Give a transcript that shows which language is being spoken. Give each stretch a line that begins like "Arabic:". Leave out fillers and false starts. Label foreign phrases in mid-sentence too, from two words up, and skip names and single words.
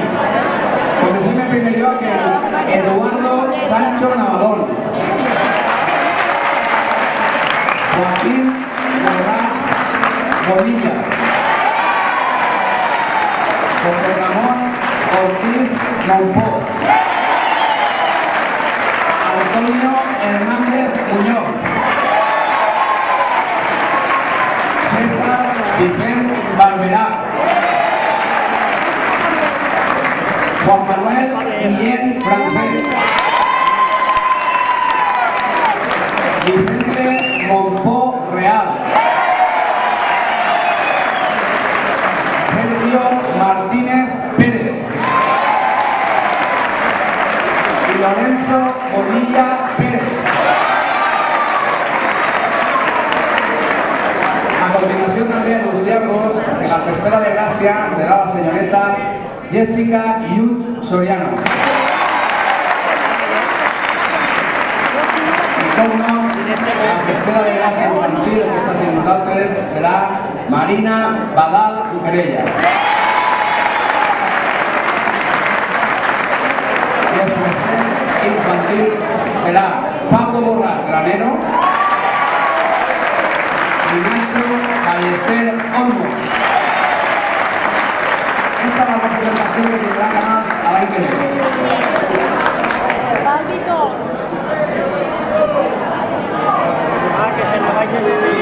Catalan: Comencem en primer lloc amb Eduardo Sancho Navadón. Joaquín Borràs Bonilla. José Ramón Ortiz Monpó. Antonio Hernández Muñoz. César Vicente Barberá. Juan Manuel Guillén Francés. Vicente Monpó Real. Sergio Martínez Pérez.
Spanish: Y Lorenzo Bonilla Pérez.
Catalan: A continuació també anunciar-vos que la festera de Gràcia serà la senyoreta Jessica Yuch Soriano. I com no, la festera de Gràcia infantil, que està sent nosaltres, serà Marina Badal Cuquerella. I els festers infantils serà Paco Borràs Granero i Nacho Ballester Olmo.
Spanish: Esta es la representación que tendrá Canals
Catalan: a l'any que ve.
Spanish: Que se me vaya de